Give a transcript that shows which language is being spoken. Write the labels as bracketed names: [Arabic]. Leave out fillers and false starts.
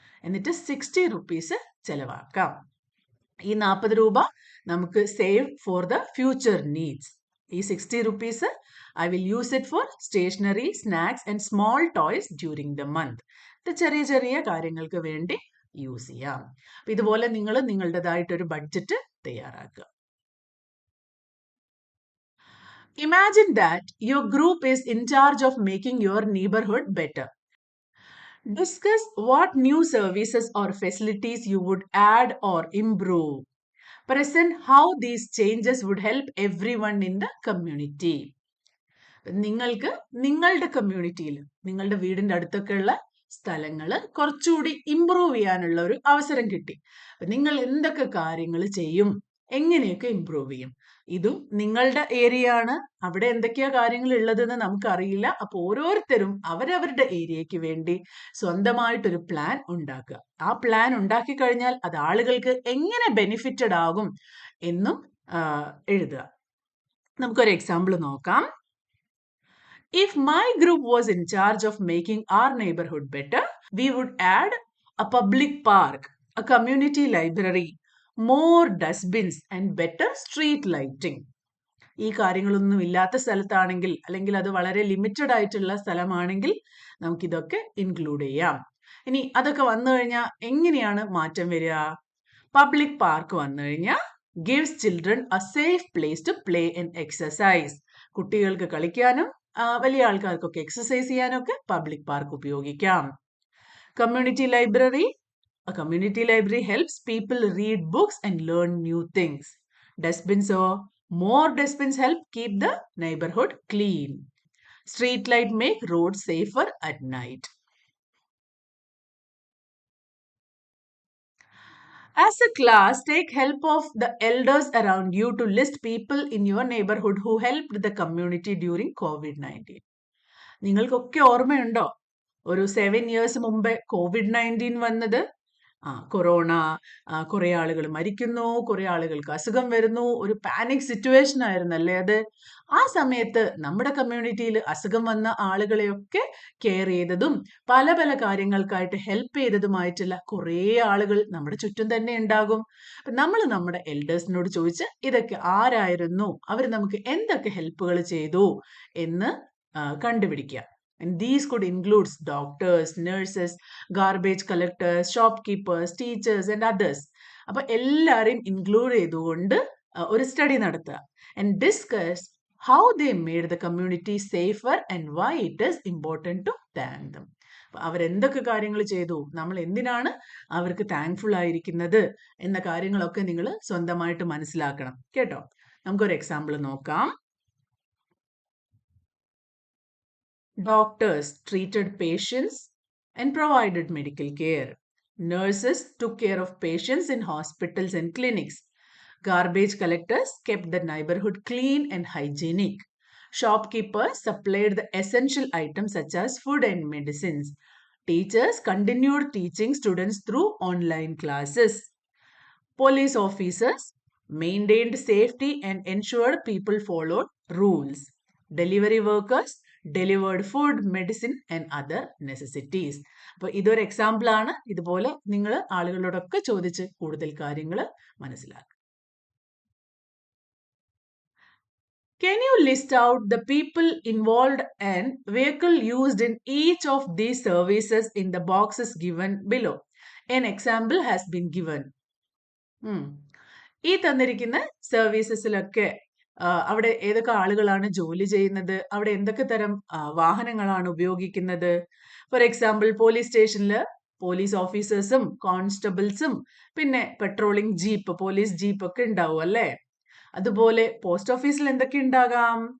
[Malayalam] എന്നിട്ട് 60 റുപ്പീസ് ചെലവാക്കാം. ഈ 40 രൂപ നമുക്ക് [English] Save for the future needs. ഈ 60 rupees I will use it for stationery, snacks and small toys during the month. [Malayalam] ഇത് ചെറിയ ചെറിയ കാര്യങ്ങൾക്ക് വേണ്ടി യൂസ് ചെയ്യാം. അപ്പൊ ഇതുപോലെ നിങ്ങൾ നിങ്ങളുടേതായിട്ടൊരു ബഡ്ജറ്റ് തയ്യാറാക്കുക. [English] Imagine that your group is in charge of making your neighborhood better. Discuss what new services or facilities you would add or improve. Present how these changes would help everyone in the community. [Malayalam] നിങ്ങൾക്ക് നിങ്ങളുടെ കമ്മ്യൂണിറ്റിയിൽ, നിങ്ങളുടെ വീടിന്റെ അടുത്തൊക്കെയുള്ള സ്ഥലങ്ങൾ കുറച്ചുകൂടി improve ചെയ്യാനുള്ള ഒരു അവസരം കിട്ടി. നിങ്ങൾ എന്തൊക്കെ കാര്യങ്ങൾ ചെയ്യും, എങ്ങനെയൊക്കെ ഇംപ്രൂവ് ചെയ്യും? ഇതും നിങ്ങളുടെ ഏരിയ ആണ്. അവിടെ എന്തൊക്കെയാ കാര്യങ്ങൾ ഉള്ളതെന്ന് നമുക്കറിയില്ല. അപ്പോൾ ഓരോരുത്തരും അവരവരുടെ ഏരിയയ്ക്ക് വേണ്ടി സ്വന്തമായിട്ടൊരു പ്ലാൻ ഉണ്ടാക്കുക. ആ പ്ലാൻ ഉണ്ടാക്കി കഴിഞ്ഞാൽ അത് ആളുകൾക്ക് എങ്ങനെ ബെനിഫിറ്റഡ് ആകും എന്നും എഴുതുക. നമുക്കൊരു എക്സാമ്പിൾ നോക്കാം. [English] If my group was in charge of making our neighborhood better, we would add a public park, a community library, more dustbins and better street lighting. [Malayalam] ഈ കാര്യങ്ങളൊന്നും ഇല്ലാത്ത സ്ഥലത്താണെങ്കിൽ, അല്ലെങ്കിൽ അത് വളരെ ലിമിറ്റഡ് ആയിട്ടുള്ള സ്ഥലമാണെങ്കിൽ നമുക്കിതൊക്കെ ഇൻക്ലൂഡ് ചെയ്യാം. ഇനി അതൊക്കെ വന്നു കഴിഞ്ഞാൽ എങ്ങനെയാണ് മാറ്റം വരിക? പബ്ലിക് പാർക്ക് വന്നു കഴിഞ്ഞാൽ [English] Gives children a safe place to play and exercise. [Malayalam] കുട്ടികൾക്ക് കളിക്കാനും വലിയ ആൾക്കാർക്കൊക്കെ എക്സസൈസ് ചെയ്യാനൊക്കെ പബ്ലിക് പാർക്ക് ഉപയോഗിക്കാം. [English] Community library, a community library helps people read books and learn new things. Dustbins, more dustbins help keep the neighborhood clean. Street light make roads safer at night. As a class, take help of the elders around you to list people in your neighborhood who helped the community during COVID-19. [Malayalam] നിങ്ങൾക്കൊക്കെ ഓർമ്മയുണ്ടോ ഒരു 7 years മുമ്പേ COVID-19 വന്നത്? Corona, കുറെ ആളുകൾ മരിക്കുന്നു, കുറെ ആളുകൾക്ക് അസുഖം വരുന്നു, ഒരു പാനിക് സിറ്റുവേഷൻ ആയിരുന്നല്ലേ അത്. ആ സമയത്ത് നമ്മുടെ കമ്മ്യൂണിറ്റിയിൽ അസുഖം വന്ന ആളുകളെയൊക്കെ കെയർ ചെയ്തതും പല പല കാര്യങ്ങൾക്കായിട്ട് ഹെൽപ്പ് ചെയ്തതുമായിട്ടുള്ള കുറേ ആളുകൾ നമ്മുടെ ചുറ്റും തന്നെ ഉണ്ടാകും. നമ്മൾ നമ്മുടെ എൽഡേഴ്സിനോട് ചോദിച്ച് ഇതൊക്കെ ആരായിരുന്നു, അവർ നമുക്ക് എന്തൊക്കെ ഹെൽപ്പുകൾ ചെയ്തു എന്ന് കണ്ടുപിടിക്കുക. [English] And these could include doctors, nurses, garbage collectors, shopkeepers, teachers and others. [Malayalam] അപ്പോൾ എല്ലാവരെയും ഇൻക്ലൂഡ് ചെയ്തുകൊണ്ട് ഒരു സ്റ്റഡി നടത്തുക. [English] And discuss how they made the community safer and why it is important to thank them. [Malayalam] അവരെന്തൊക്കെ കാര്യങ്ങൾ ചെയ്തു, നമ്മൾ എന്തിനാണ് അവർക്ക് താങ്ക്ഫുൾ ആയിരിക്കുന്നത് എന്ന കാര്യങ്ങളൊക്കെ നിങ്ങൾ സ്വന്തമായിട്ട് മനസ്സിലാക്കണം കേട്ടോ. നമുക്കൊരു എക്സാമ്പിൾ നോക്കാം. [English] Doctors treated patients and provided medical care. Nurses took care of patients in hospitals and clinics. Garbage collectors kept the neighborhood clean and hygienic. Shopkeepers supplied the essential items such as food and medicines. Teachers continued teaching students through online classes. Police officers maintained safety and ensured people followed rules. Delivery workers delivered food, medicine and other necessities. [Malayalam] അപ്പോൾ ഇതൊരു example ആണ്. ഇതുപോലെ നിങ്ങൾ ആളുകളോടൊക്കെ ചോദിച്ച് കൂടുതൽ കാര്യങ്ങൾ മനസ്സിലാക്കുക. [English] Can you list out the people involved and vehicle used in each of these services in the boxes given below? An example has been given. [Malayalam] ഈ തന്നിരിക്കുന്ന സർവീസസിലൊക്കെ അവിടെ ഏതൊക്കെ ആളുകളാണ് ജോലി ചെയ്യുന്നത്, അവിടെ എന്തൊക്കെ തരം വാഹനങ്ങളാണ് ഉപയോഗിക്കുന്നത്? ഫോർ എക്സാമ്പിൾ പോലീസ് സ്റ്റേഷനിൽ പോലീസ് ഓഫീസേഴ്സും കോൺസ്റ്റബിൾസും പിന്നെ പെട്രോളിംഗ് ജീപ്പ്, പോലീസ് ജീപ്പ് ഒക്കെ ഉണ്ടാവും അല്ലേ? അതുപോലെ പോസ്റ്റ് ഓഫീസിൽ എന്തൊക്കെ ഉണ്ടാകാം?